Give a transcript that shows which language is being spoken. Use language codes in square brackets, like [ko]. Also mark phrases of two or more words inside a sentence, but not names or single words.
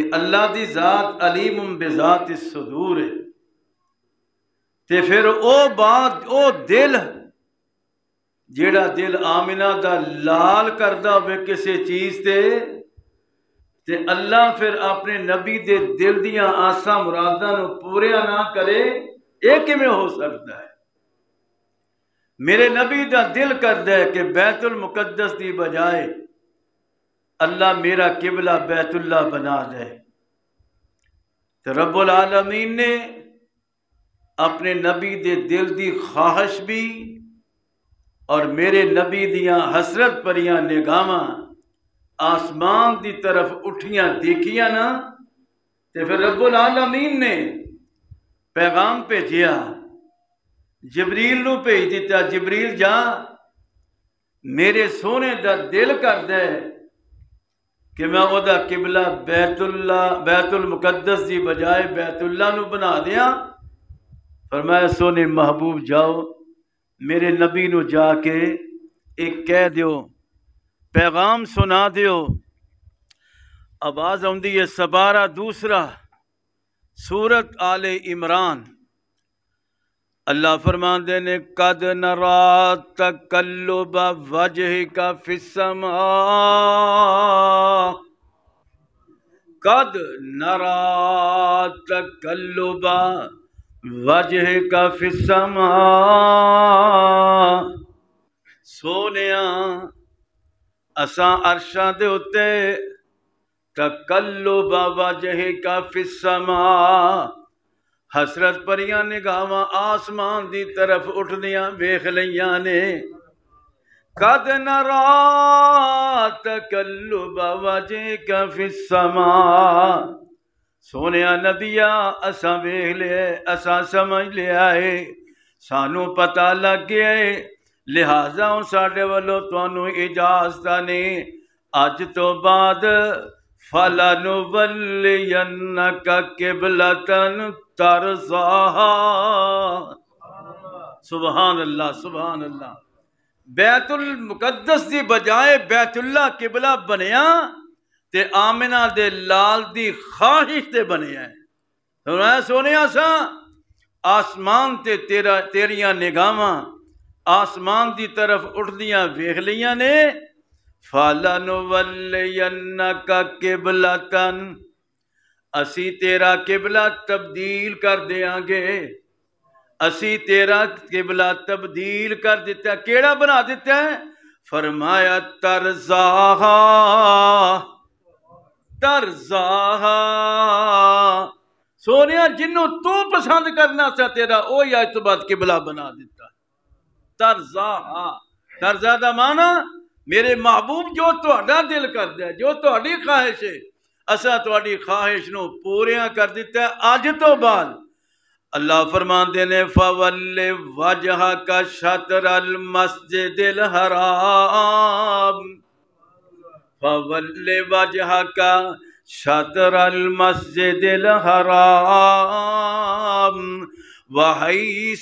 [pa] اللہ دی ذات [ar] علیم بذات الصدور [pa] ہے، تے پھر او بات او دل جیڑا دل آمنہ دا لال کردہ ہوئے کسی چیز تے اللہ پھر اپنے نبی دے دل دیاں آساں مراداں نو پوریا نہ کرے، یہ کیویں ہو سکتا ہے؟ میرے نبی دا دل کردہ ہے کہ بیت المقدس دی بجائے اللہ میرا قبلہ بیت اللہ بنا دے، تو رب العالمین نے اپنے نبی دے دل دی خواہش بھی اور میرے نبی دیاں حسرت پریاں نگاہاں آسمان دی طرف اٹھیاں دیکھیاں نا، تے پھر رب العالمین نے پیغام بھیجیا، جبریل نو بھیج دیتا، جبریل جا میرے سونے دا دل کر دے کہ میں او دا قبلہ بیت المقدس دی بجائے بیت اللہ نو بنا دیاں۔ فرمایا سونے محبوب جاؤ میرے نبی نو جا کے ایک کہہ دیو، پیغام سنا دیو۔ آواز آندی ہے سپارہ دوسرا سورت آل عمران، اللہ فرماندے نے [ar] قد نرا تقلب وجہک فی السماء، قد نرا تقلب وجہک فی السماء، [pa] سونیاں اساں عرشاں دے اتے [ar] تقلب وجہک فی السماء، [pa] حسرت پریاں نگاہاں آسمان دی طرف اٹھدیاں ویکھ لیاں نے۔ [ar] قد نرا تقلب وجہک فی السماء، [pa] سونیا نبیا اساں ویکھ لے، اساں سمجھ لیا ہے، سانو پتہ لگ گیا ہے، لہٰذا ساڈے والوں تانوں اجازت نے اج تو بعد [ar] فَلَنُوَلِّيَنَّكَ قِبْلَةً تَرْضَاهَا۔ سبحان اللہ سبحان اللہ۔ [pa] بیت المقدس دی بجائے بیت اللہ قبلہ بنیا تے آمنہ دے لال دی خواہش تے بنیا ہے۔ فرمایا سونے سا آسمان تے تیریاں نگاہاں آسمان دی طرف اٹھدیاں ویکھ لیاں نے [ar] فَلَنُوَلِّيَنَّكَ قِبْلَةً [pa] اسی تیرا قبلہ تبدیل کر دیاں گے اسی تیرا قبلہ تبدیل کر دیتا ہے کیڑا بنا دیتا ہے فرمایا ترزاہا سونیا جنوں تو پسند کرنا سا تیرا وہی آج تو بعد قبلہ بنا دیتا ترزا دا معنی میرے محبوب جو تہاڈا دل کر دیا جو تہاڈی خواہش ہے اسا تہاڈی خواہش نو پوریاں کر دیتا ہے اج تو بعد اللہ فرماندے نے [ar] فَوَلِّ وَجْهَكَ شَطْرَ الْمَسْجِدِ الْحَرَامِ فَوَلِّ وَجْهَكَ شَطْرَ الْمَسْجِدِ الْحَرَامِ وَحَيْثُ